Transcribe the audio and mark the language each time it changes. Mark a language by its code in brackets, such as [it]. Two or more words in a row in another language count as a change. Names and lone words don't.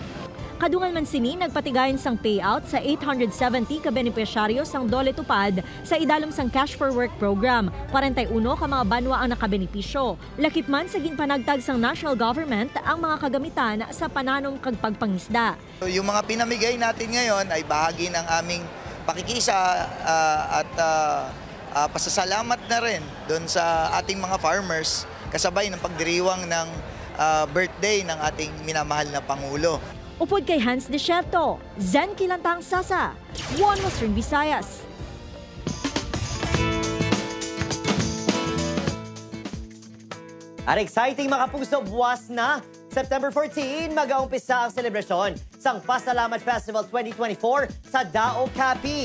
[hil] Kadungan man sini nagpatigayon sang payout sa 870 ka benepisyaryo sang dole tupad sa idalom sang Cash for Work program. 41 ka mga banwa ang nakabenepisyo. Lakip man sa ginpanagtag sang [en] national government [hil] ang mga kagamitan sa pananong kag pagpangisda. [tl] Yung mga pinamigay natin ngayon ay bahagi ng aming pakikisa at pasasalamat na rin doon sa ating mga farmers kasabay ng pagdiriwang ng birthday ng ating minamahal na Pangulo. [hil] Upod kay Hans Desierto, Zen Kilantang Sasa, One Western Visayas. At exciting mga kapuso, buwas na! September 14, mag-aumpisa ang selebrasyon sang Pasalamat Festival 2024 sa Dao Capiz.